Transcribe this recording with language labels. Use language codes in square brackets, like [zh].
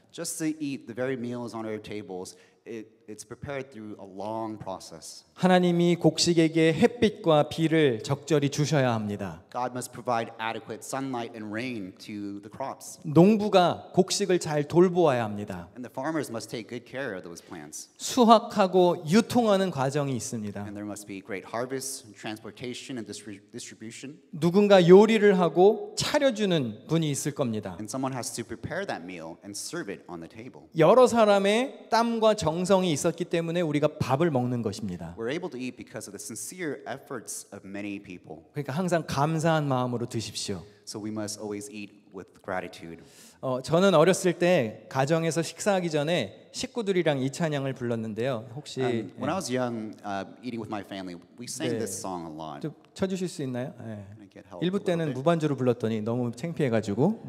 [en] Just to eat the very meals on our tables, it's prepared through a long process. [ko] 하나님이 곡식에게 햇빛과 비를 적절히 주셔야 합니다. [en] God must provide adequate sunlight and rain to the crops. [ko] 농부가 곡식을 잘 돌보아야 합니다. [en] And the farmers must take good care of those plants. [ko] 수확하고 유통하는 과정이 있습니다. [en] And there must be great harvest, transportation, and distribution. [ko] 누군가 요리를 하고 차려주는 분이 있을 겁니다. [en] And someone has to prepare that meal and serve it on the table. [ko] 여러 사람의 땀과 정성이 있었기 때문에 우리가 밥을 먹는 것입니다. [en] We're able to eat because of the sincere efforts of many people. [ko] 그러니까 항상 감사한 마음으로 드십시오. [en] So we must always eat with gratitude. [ko] 저는 어렸을 때 가정에서 식사하기 전에 식구들이랑 이 찬양을 불렀는데요. 혹시 [en] When I was young, eating with my family, we sang this song a lot. [ko] 좀 쳐주실 수 있나요? [en] Can I get help? [ko] 일부 [en] a little [ko] 때는 [en] bit? [ko] 무반주로 불렀더니 너무 창피해가지고.